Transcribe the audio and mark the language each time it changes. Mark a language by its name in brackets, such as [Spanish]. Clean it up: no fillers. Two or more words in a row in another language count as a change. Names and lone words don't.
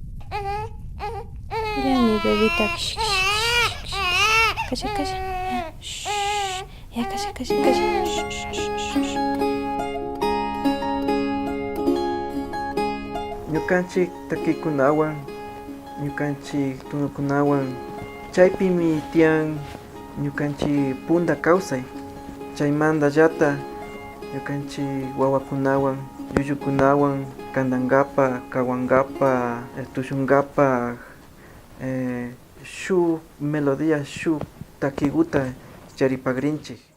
[Spanish] Ya mi bebita. Calla, calla. Ya, calla, calla, calla. [Quechua] Ñukanchik takikunawan, ñukanchik tunukunawan, chaypimi tiyan ñukanchik punta kawsay. Chaymantallata ñukanchik wawakunawan, llullukunawan kandankapa, kawankapa, tushunkapak shuk melodía, shuk takikuta charipakrinchik.